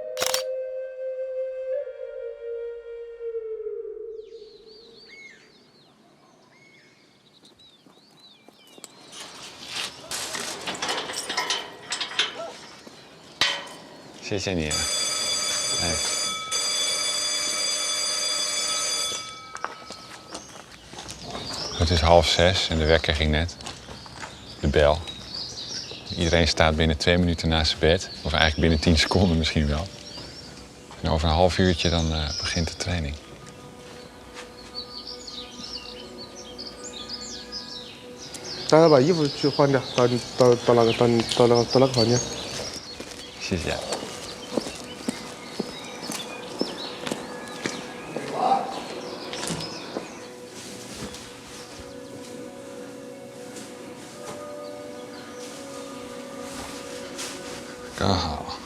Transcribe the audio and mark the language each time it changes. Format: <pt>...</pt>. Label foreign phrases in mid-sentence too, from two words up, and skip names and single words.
<zh>谢谢你。</zh> <nl>Het is 5:30 en de wekker ging net. De bel. Iedereen staat binnen 2 minuten naast zijn bed. Of eigenlijk binnen 10 seconden misschien wel. En over een half uurtje dan begint de training.</nl> <zh>大家把衣服去换掉，到那个房间。谢谢。刚好。</zh>